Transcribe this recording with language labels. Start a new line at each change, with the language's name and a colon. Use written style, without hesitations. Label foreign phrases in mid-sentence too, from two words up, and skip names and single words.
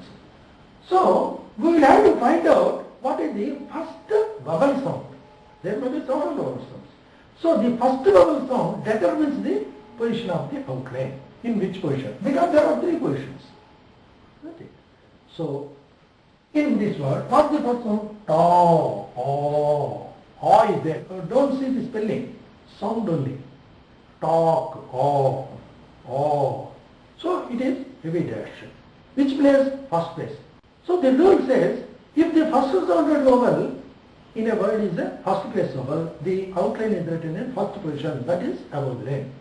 English: So, we will have to find out what is the first vowel sound. There may be several vowel sounds. So, the first vowel sound determines the position of the outline. In which position? Because there are three positions. Okay. So, in this word, what is the first sound? Ta, o. O is there. Don't see the spelling. Sound only. Talk, o, o. So, it is heavy dash. Which place? First place. So, the rule says, if the first sounded vowel in a word is a first place vowel, the outline is written in first position, that is above the line.